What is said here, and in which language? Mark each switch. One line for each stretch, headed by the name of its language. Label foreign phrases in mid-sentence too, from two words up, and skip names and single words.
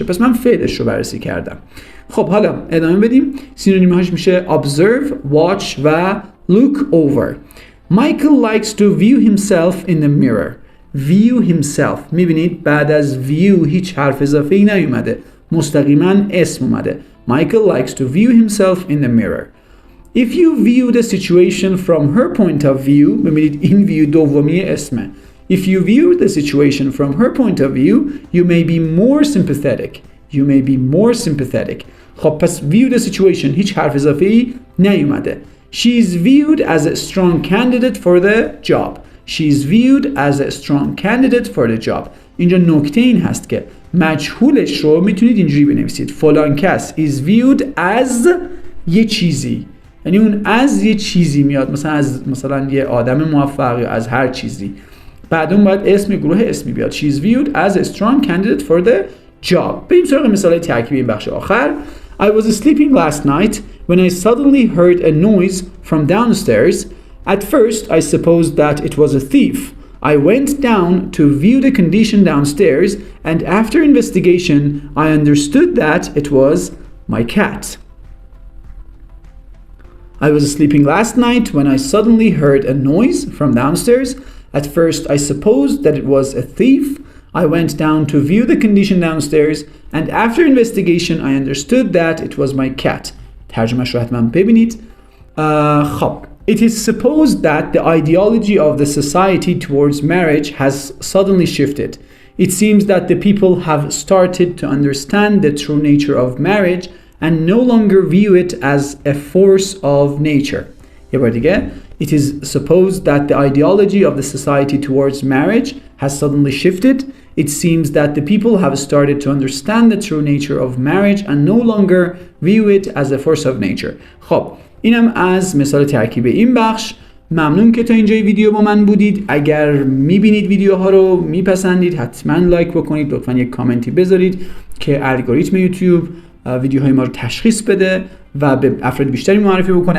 Persian: پس من فعلش رو بررسی کردم. خب حالا ادامه بدیم. سینونیم‌هاش میشه observe، watch و
English: look over. Michael likes to view himself in the mirror. View himself.
Persian: میبینید بعد از view هیچ حرف اضافه‌ای نیومده، مستقیما اسم اومده.
English: Michael likes to view himself in the mirror. If you view the situation from her point of view،
Persian: ببینید این view دومی اسمه.
English: If you view the situation from her point of view, you may be more sympathetic. You may be more sympathetic.
Persian: خب پس
English: view the situation
Persian: هیچ حرف اضافه‌ای نیومده.
English: She is viewed as a strong candidate for the job. She is viewed as a strong candidate for the job.
Persian: اینجا نکته این هست که مجهولش رو میتونید اینجوری بنویسید. فلان کس
English: is viewed as
Persian: یه چیزی. یعنی اون از یه چیزی میاد، مثلا از مثلا یه آدم موفق یا از هر چیزی. بعد اون باید اسم گروه اسمی بیاد.
English: She is viewed as a strong candidate for the job.
Persian: بریم سراغ مثال ترکیبی این بخش آخر.
English: I was sleeping last night when I suddenly heard a noise from downstairs. At first, I supposed that it was a thief. I went down to view the condition downstairs, and after investigation, I understood that it was my cat. I was sleeping last night when I suddenly heard a noise from downstairs. At first, I supposed that it was a thief. I went down to view the condition downstairs, and after investigation, I understood that it was my cat.
Persian: ترجمه‌اش رو حتما ببینید.
English: خب It is supposed that the ideology of the society towards marriage has suddenly shifted. It seems that the people have started to understand the true nature of marriage and no longer view it as a force of nature.
Persian: یه بار دیگه.
English: It is supposed that the ideology of the society towards marriage has suddenly shifted. It seems that the people have started to understand the true nature of marriage and no longer view it as a force of nature.
Persian: خب اینم از مثال ترکیب این بخش. ممنون که تا اینجای ویدیو با من بودید. اگر میبینید ویدیوها رو میپسندید حتما لایک بکنید، لطفا یک کامنتی بذارید که الگوریتم یوتیوب ویدیوهای ما رو تشخیص بده و به افراد بیشتری معرفی بکنه.